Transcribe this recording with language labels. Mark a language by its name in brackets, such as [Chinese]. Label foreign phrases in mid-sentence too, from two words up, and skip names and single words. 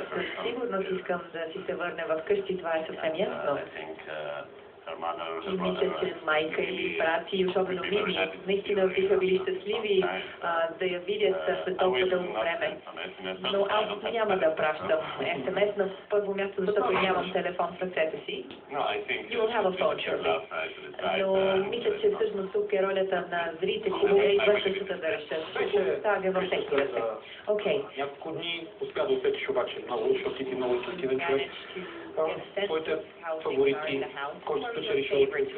[Bulgarian] Сигурно искам да си се върне в къщи, това е съвсем ясно. И мисля, че майка или брат и особено Мими наистина биха били щастливи да я видят след толкова дълго време. Но аз няма да пращам СМС на първо място, защото нямам телефон в ръцете си. [English] You will have a phone surely. [Bulgarian] Но мисля, че всъщност тук е ролята на зрителите и вършащата да решат. Ще оставя в техните. Окей. Няколко дни успя да усетиш обаче много, защото ти много интуитивен човек. Твоите фаворити, който спечели шоуто?